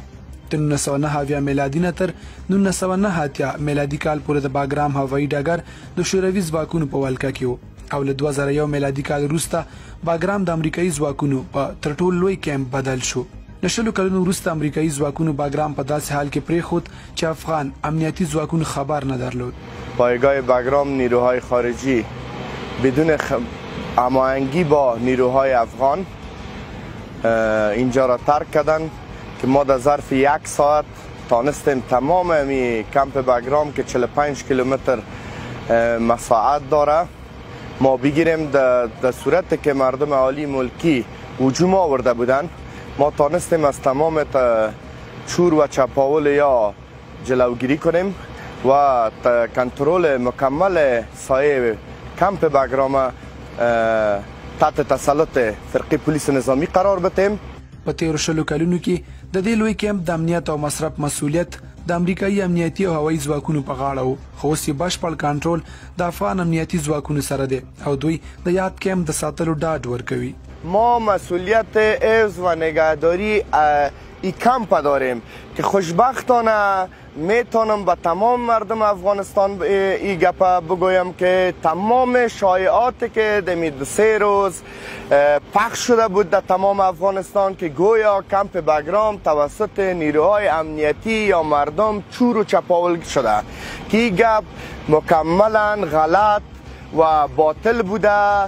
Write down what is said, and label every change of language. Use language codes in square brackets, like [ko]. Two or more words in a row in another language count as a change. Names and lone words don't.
[ps] د 1909 میلادي نه تر 1989 میلادي کال پورې د باګرام هوایي ډګر د شوروي ځواکونو په ولکه کې و او له 2001 میلادي کال وروسته باګرام د امریکایي ځواکونو په تر ټولو لوی کیمپ بدل شو. له 20 کلونو وروسته امریکایي ځواکونو باګرام په داسې حال کې پرېښود چې افغان امنیتي ځواکونو خبر نه درلود. [fa] پایگاه باګرام نیروهای خارجی بدون هماهنگی با نیروهای افغان اینجا را ترک کردند که ما در ظرف 1 ساعت تانستیم تمام می کمپ باګرام که 45 کیلومتر مساحت داره ما بگیریم. در صورت که مردم عالی ملکی هجوم آورده بودن ما تانستیم از تمام چور و چپاول یا جلوگیری کنیم و کنترل مکمل سایه کمپ باګرام تحت تسلط فرقه پولیس نظامی قرار بدیم. [ps] په تیرو 20 کلونو کې د دې لوی کیمپ د امنیت او مصرف مسؤلیت د امریکایي امنیتي او هوایي ځواکونو په غاړه و، خو اوس یې بشپړ کنټرول د افغان امنیتي ځواکونو سره دی او دوی د یاد کیمپ د ساتلو ډاډ ورکوي. [fa] ما مسئولیت حفظ و نگهداری این کمپ داریم که خوشبختانه میتونم به تمام مردم افغانستان این گپ بگویم که تمام شایعاتی که دمی 2-3 روز پخش شده بود در تمام افغانستان که گویا کمپ باګرام توسط نیروهای امنیتی یا مردم چور و چپاول شده که این گپ مکملا غلط و باطل بوده.